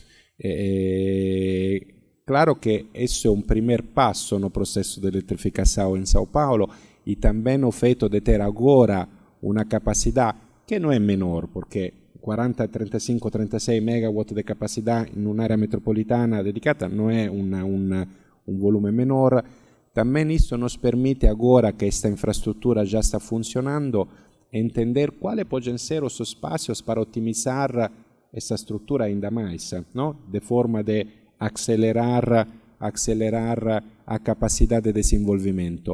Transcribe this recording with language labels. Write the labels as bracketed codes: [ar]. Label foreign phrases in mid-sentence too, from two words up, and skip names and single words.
[pt] Claro que isso é um primeiro passo no processo de eletrificação em São Paulo e também o feito de ter agora uma capacidade que não é menor, porque 40, 35, 36 megawatt de capacidade [it] in un'area metropolitana dedicata [pt] não é un volume menor. Também isso nos permite, agora que esta infraestrutura já está funcionando, entender quais podem ser os espaços para otimizar essa estrutura ainda mais, não? De forma de acelerar a capacidade de desenvolvimento.